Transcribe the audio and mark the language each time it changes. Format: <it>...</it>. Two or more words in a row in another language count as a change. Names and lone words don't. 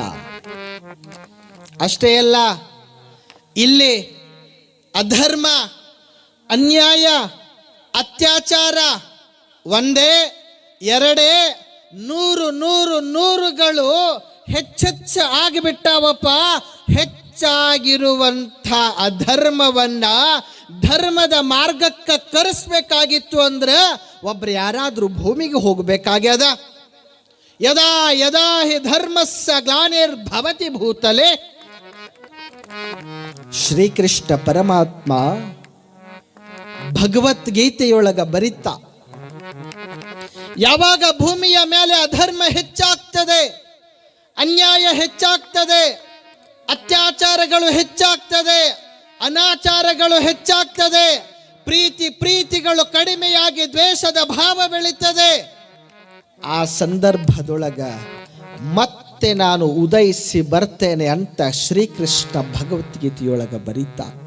<kn>ಅಷ್ಟೇ ಅಲ್ಲ, ಇಲ್ಲಿ ಅಧರ್ಮ, ಅನ್ಯಾಯ, ಅತ್ಯಾಚಾರ ಒಂದೇ ಎರಡೇ ನೂರುಗಳು ಹೆಚ್ಚೆಚ್ಚ ಆಗಿಬಿಟ್ಟಾವಪ್ಪ. ಹೆಚ್ಚಾಗಿರುವಂಥ ಅಧರ್ಮವನ್ನ ಧರ್ಮದ ಮಾರ್ಗಕ್ಕೆ ಕರೆಸ್ಬೇಕಾಗಿತ್ತು ಅಂದ್ರೆ ಒಬ್ರು ಯಾರಾದ್ರೂ ಭೂಮಿಗೆ ಹೋಗಬೇಕಾಗ್ಯದ.</kn> <sa>ಯದಾ ಯದಾ ಹಿ ಧರ್ಮಸ್ಯ ಗ್ಲಾನಿರ್ಭವತಿ ಭೂತಲೆ.</sa> <kn>ಶ್ರೀಕೃಷ್ಣ ಪರಮಾತ್ಮ ಭಗವದ್ಗೀತೆಯೊಳಗ ಬರಿತ, ಯಾವಾಗ ಭೂಮಿಯ ಮೇಲೆ ಅಧರ್ಮ ಹೆಚ್ಚಾಗ್ತದೆ, ಅನ್ಯಾಯ ಹೆಚ್ಚಾಗ್ತದೆ, ಅತ್ಯಾಚಾರಗಳು ಹೆಚ್ಚಾಗ್ತದೆ, ಅನಾಚಾರಗಳು ಹೆಚ್ಚಾಗ್ತದೆ, ಪ್ರೀತಿಗಳು ಕಡಿಮೆಯಾಗಿ ದ್ವೇಷದ ಭಾವ ಬೆಳೀತದೆ, ಆ ಸಂದರ್ಭದೊಳಗ ಮತ್ತೆ ನಾನು ಉದಯಿಸಿ ಬರ್ತೇನೆ ಅಂತ ಶ್ರೀಕೃಷ್ಣ ಭಗವದ್ಗೀತೆಯೊಳಗ ಬರೀತ.</kn>